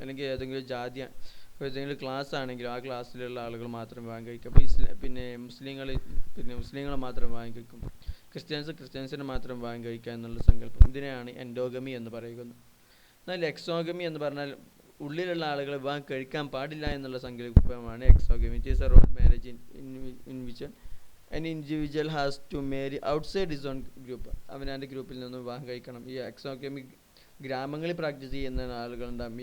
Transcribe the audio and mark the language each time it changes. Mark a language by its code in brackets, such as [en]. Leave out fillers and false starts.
[ml] അല്ലെങ്കിൽ ഏതെങ്കിലും ക്ലാസ് ആണെങ്കിലും ആ ക്ലാസ്സിലുള്ള ആളുകൾ മാത്രം വിവാഹം കഴിക്കുക. അപ്പോൾ മുസ്ലിങ്ങൾ മാത്രം വിവാഹം കഴിക്കും. ക്രിസ്ത്യൻസിന് മാത്രം വിവാഹം കഴിക്കുക എന്നുള്ള സങ്കല്പം. ഇതിനെയാണ് എൻഡോഗമി എന്ന് പറയുന്നത്. എന്നാൽ എക്സോഗമി എന്ന് പറഞ്ഞാൽ ഉള്ളിലുള്ള ആളുകളെ വിവാഹം കഴിക്കാൻ പാടില്ല എന്നുള്ള സങ്കല്പമാണ് exogamy. [en] It is a road marriage in which an individual has to marry outside his own group. [ml] അവനവൻ്റെ ഗ്രൂപ്പിൽ നിന്ന് വിവാഹം കഴിക്കണം. ഈ എക്സോഗമി ഗ്രാമങ്ങളിൽ പ്രാക്ടീസ് ചെയ്യുന്ന ആളുകളുണ്ടാകും.